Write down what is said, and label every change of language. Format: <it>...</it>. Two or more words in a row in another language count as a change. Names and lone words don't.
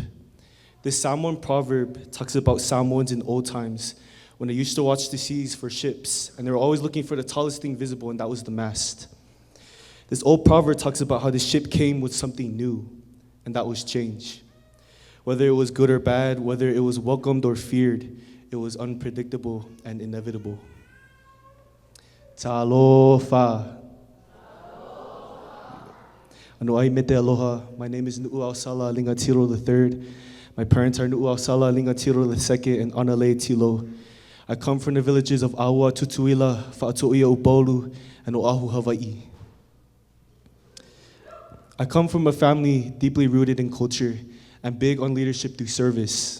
<en>This Samoan proverb talks about Samoans in old times when they used to watch the seas for ships, and they were always looking for the tallest thing visible, and that was the mast. This old proverb talks about how the ship came with something new, and that was change. Whether it was good or bad, whether it was welcomed or feared, it was unpredictable and inevitable.</en> <haw>Talofa. Ano ai mete aloha.</haw> <en>My name is Nu'uausala Lingatiro III. My parents are Nu'uausala Lingatiro II and Anale Tilo. I come from the villages of Aua, Tutuila, Fa'ato'ia Upolu, and Oahu, Hawaii. I come from a family deeply rooted in culture and big on leadership through service.</en>